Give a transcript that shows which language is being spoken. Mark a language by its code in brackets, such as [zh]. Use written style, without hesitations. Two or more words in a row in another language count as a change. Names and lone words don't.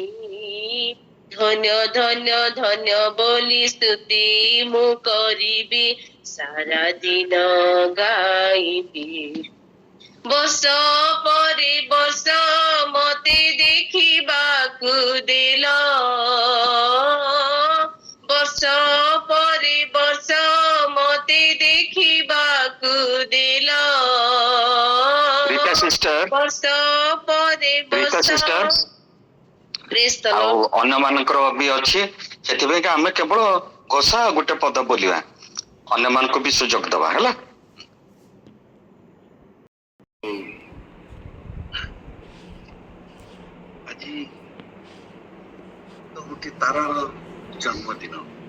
[or] ଧନ୍ୟ ଧନ୍ୟ ଧନ୍ୟ ବୋଲି ସ୍ତୁତି ମୁଁ କରିବି, ସାରା ଦିନ ଗାଇବି। ବର୍ଷ ପରେ ବର୍ଷ ମତେ ଦେଖିବାକୁ ଦେଲ, ବର୍ଷ ପରେ ବର୍ଷ ମତେ ଦେଖିବାକୁ ଦେଲ, रीता सिस्टर, ବର୍ଷ ପରେ रीता ବର୍ଷ। सिस्टर [en] Praise the [or] ଆଉ [en] Lord. [or] ଅନ୍ୟ ମାନଙ୍କର ବି ଅଛି, ସେଥିପାଇଁ କି ଆମେ କେବଳ ଘୋଷା ଗୋଟେ ପଦ ବୋଲିବା, ଅନ୍ୟ ମାନଙ୍କୁ ବି ସୁଯୋଗ ଦବା ହେଲା। ଆଜି ତ ଗୋଟେ ତାରାର ଜନ୍ମଦିନ।